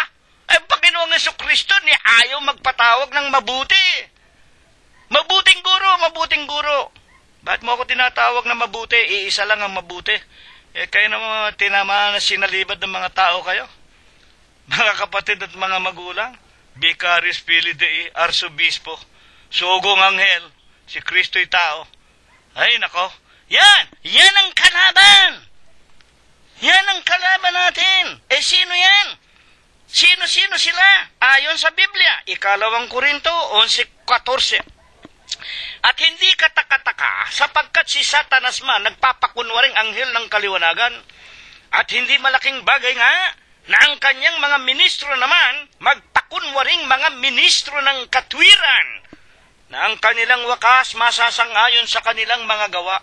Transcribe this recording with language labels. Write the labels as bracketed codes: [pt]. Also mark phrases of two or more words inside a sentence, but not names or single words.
[tl] Ay, Panginoong Jesucristo ni ayaw magpatawag ng mabuti. Mabuting guro. Bakit mo ako tinatawag na mabuti? Iisa lang ang mabuti. Kayo naman tinamaan na sinalibad ng mga tao kayo. Mga kapatid at mga magulang. [la] Vicarious Filii Dei, [tl] arsobispo, sugong anghel, si Kristo'y tao. Ay, nako. Yan ang kalaban. Yan ang kalaban natin. Sino yan? Sino sila? Ayon sa Biblia, 2 Korinto 11:14. At hindi kataka-taka, sapagkat si Satanas man nagpapakunwaring anghel ng kaliwanagan, at hindi malaking bagay nga, na ang kanyang mga ministro naman, magpakunwaring mga ministro ng katwiran, na ang kanilang wakas masasang-ayon sa kanilang mga gawa.